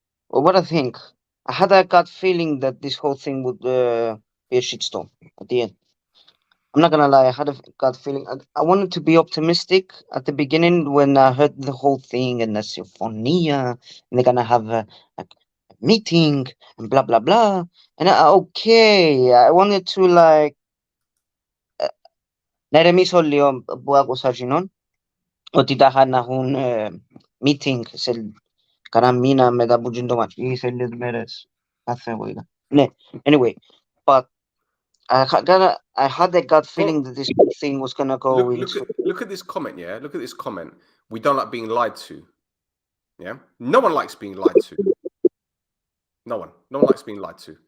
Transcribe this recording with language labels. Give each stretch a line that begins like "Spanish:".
English: Well, what I think, I had a gut feeling that this whole thing would be a shitstorm at the end. I'm not gonna lie, I had a gut feeling. I wanted to be optimistic at the beginning when I heard the whole thing and the Omonoia, and they're gonna have a meeting and blah blah blah. And I wanted to like.
Greek: Να ηρεμήσω λίγο που άκουσα εκείνον ότι τα είχαν να έχουν meeting σε κανένα μήνα μετά που γίνει το μάτσο ή σε λίγες μέρες κάθε εγώ είδα.
English: Ναι, anyway, but I had a gut feeling that this thing was gonna go into... Look at this comment, yeah? Look at this comment. We don't like being lied to. Yeah? No one likes being lied to. No one likes being lied to.